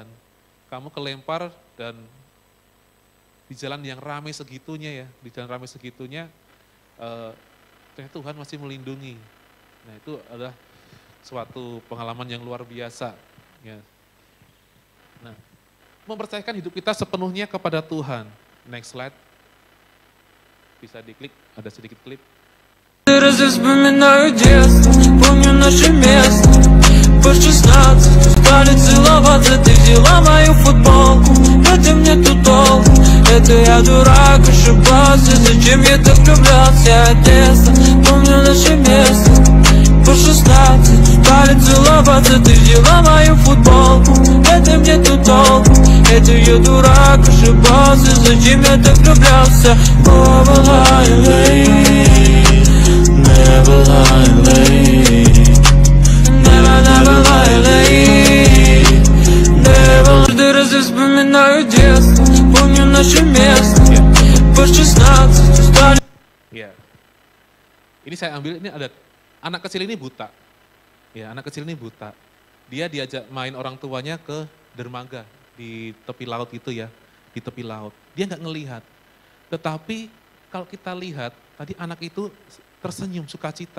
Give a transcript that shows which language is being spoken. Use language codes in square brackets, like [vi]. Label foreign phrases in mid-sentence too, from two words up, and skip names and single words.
[id] Kamu kelempar dan di jalan yang ramai segitunya ya, di jalan ramai segitunya, ternyata Tuhan masih melindungi. Nah itu adalah suatu pengalaman yang luar biasa. Ya. Nah, mempercayakan hidup kita sepenuhnya kepada Tuhan. [en] Next slide. [id] Bisa diklik, ada sedikit klip. [ru] Вспоминаю детство, помню наше место. По 16 стали целоваться, ты взяла мою футболку. Это мне тут толку, это я дурак, ошибался. Зачем я так влюблялся от детства? Помню наше место. По 16 стали целоваться, ты взяла мою футболку. Это мне тут толку, это я дурак, ошибался. Зачем я так влюблялся? [en] Never lie late. Never lie late. [ru] Каждый раз я вспоминаю детство, помню наше место. По 16 стали. [id] Ya, ini saya ambil, ini ada anak kecil ini buta. Ya, anak kecil ini buta. Dia diajak main orang tuanya ke dermaga di tepi laut gitu ya, di tepi laut. Dia nggak ngelihat. Tetapi kalau kita lihat, tadi anak itu tersenyum sukacita.